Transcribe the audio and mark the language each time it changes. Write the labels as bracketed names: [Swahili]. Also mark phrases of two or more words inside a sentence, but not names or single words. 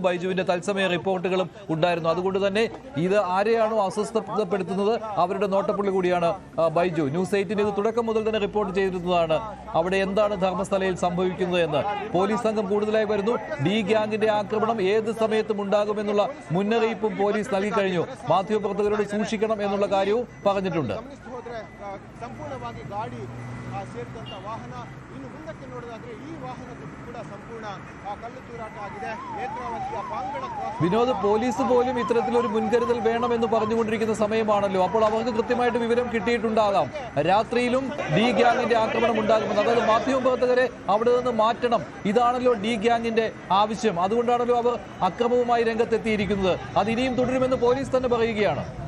[Malayalam] ബൈജുവിന്റെ തത്സമയ റിപ്പോർട്ടുകളും ഉണ്ടായിരുന്നു. അതുകൊണ്ട് തന്നെ ഇത് ആരെയാണോ അസ്വസ്ഥപ്പെടുത്തുന്നത് അവരുടെ നോട്ടപ്പുള്ളി കൂടിയാണ് ബൈജു. ന്യൂസ് 8 ഇത് തുടക്കം മുതൽ തന്നെ റിപ്പോർട്ട് ചെയ്തിരുന്നതാണ്. അവിടെ എന്താണ് ധർമ്മസ്ഥലയിൽ സംഭവിക്കുന്നത് എന്ന്. പോലീസ് സംഘം കൂടുതലായി വരുന്നു. ഡി ഗ്യാങ്ങിന്റെ ആക്രമണം ഏത് സമയത്തും ഉണ്ടാകുമെന്നുള്ള മുന്നറിയിപ്പും പോലീസ് നൽകി കഴിഞ്ഞു. മാധ്യമപ്രവർത്തകരോട് സൂക്ഷിക്കണം എന്നുള്ള കാര്യവും പറഞ്ഞിട്ടുണ്ട്. [Kannada] ಹೋದ್ರೆ ಸಂಪೂರ್ಣವಾಗಿ ಗಾಡಿ ಸೇರಿದಂತ ವಾಹನ ಇನ್ನು ಮುಂದಕ್ಕೆ ನೋಡೋದಾದ್ರೆ ಈ ವಾಹನಕ್ಕೂ ಕೂಡ ಸಂಪೂರ್ಣ ಕಲ್ಲು ತೂರಾಟ ಆಗಿದೆ. ನೇತ್ರಾವತಿಯ ಪಾಂಗಡ ಕ್ರಾಸ್ [Malayalam] വിനോദ്, പോലീസ് പോലും ഇത്തരത്തിലൊരു മുൻകരുതൽ വേണമെന്ന് പറഞ്ഞുകൊണ്ടിരിക്കുന്ന സമയമാണല്ലോ. അപ്പോൾ അവർക്ക് കൃത്യമായിട്ട് വിവരം കിട്ടിയിട്ടുണ്ടാകാം രാത്രിയിലും ഡി ഗ്യാങ്ങിന്റെ ആക്രമണം ഉണ്ടാകുമെന്ന്. അതായത് മാധ്യമപ്രവർത്തകരെ അവിടെ നിന്ന് മാറ്റണം, ഇതാണല്ലോ ഡി ഗ്യാങ്ങിന്റെ ആവശ്യം. അതുകൊണ്ടാണല്ലോ അവർ അക്രമവുമായി രംഗത്തെത്തിയിരിക്കുന്നത്. അത് ഇനിയും തുടരുമെന്ന് പോലീസ് തന്നെ പറയുകയാണ്.